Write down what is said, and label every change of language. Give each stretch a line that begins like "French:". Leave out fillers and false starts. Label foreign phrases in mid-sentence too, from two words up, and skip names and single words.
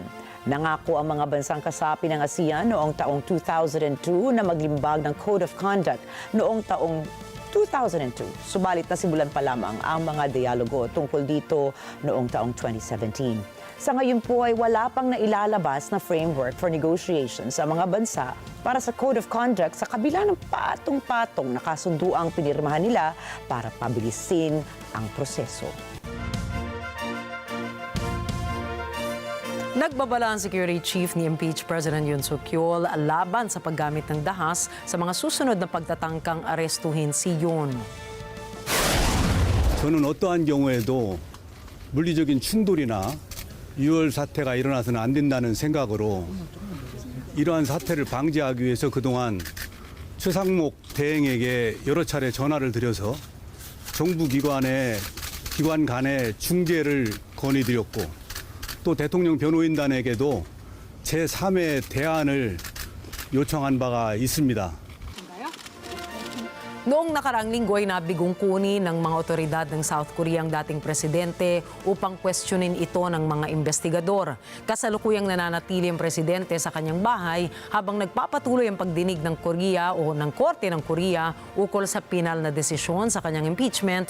Filipino: Nangako ang mga bansang kasapi ng ASEAN noong taong 2002 na maglimbag ng Code of Conduct noong taong 2002. Subalit nasimulan pa lamang ang mga dialogo tungkol dito noong taong 2017. Sa ngayon po ay wala pang nailalabas na
English: framework for negotiations
Filipino: sa mga bansa para sa Code of Conduct sa kabila ng patong-patong na kasunduang pinirmahan nila para pabilisin ang proseso. Nagbabala ang
English: Security Chief
Filipino: ni
English: impeached President
Filipino: Yoon Suk-yeol laban sa paggamit ng dahas sa mga susunod na pagtatangkang arestuhin si Yoon.
Korean: 저는 어떠한 경우에도 물리적인 충돌이나 유혈 사태가 일어나서는 안 된다는 생각으로 이러한 사태를 방지하기 위해서 그동안 최상목 대행에게 여러 차례 전화를 드려서 정부 기관 간의 중재를 건의드렸고 또 대통령 변호인단에게도 제3의 대안을 요청한 바가 있습니다.
Filipino: Noong nakaraang linggo ay nabigong kunin ng mga otoridad ng South Korea ang dating presidente upang questionin ito ng mga investigador. Kasalukuyang nananatili ang presidente sa kanyang bahay habang nagpapatuloy ang pagdinig ng Korea o ng Korte ng Korea ukol sa pinal na desisyon sa kanyang impeachment.